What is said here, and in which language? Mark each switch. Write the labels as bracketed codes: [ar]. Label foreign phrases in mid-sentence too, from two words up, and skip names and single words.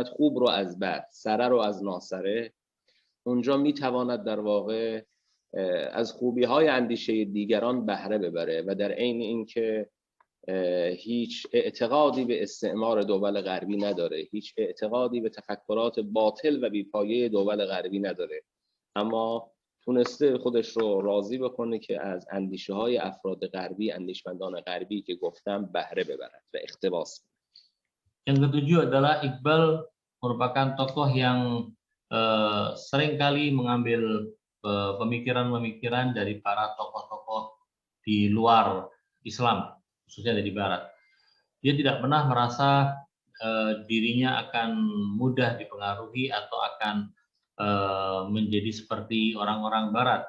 [fa] خوب رو از بد، سره رو از ناسره، اونجا میتواند در واقع از خوبی های اندیشه دیگران بهره ببره و در عین اینکه هیچ اعتقادی به استعمار دول غربی نداره، هیچ اعتقادی به تفکرات باطل و بیپایه دول غربی نداره، اما تونسته خودش رو راضی بکنه که از اندیشه های افراد غربی، اندیشمندان غربی که گفتم بهره ببرد و اقتباس. [id] Yang ketujuh adalah Iqbal merupakan tokoh yang seringkali mengambil pemikiran-pemikiran dari para tokoh-tokoh di luar Islam, khususnya dari Barat. Dia tidak pernah merasa dirinya akan mudah dipengaruhi atau akan menjadi seperti orang-orang Barat.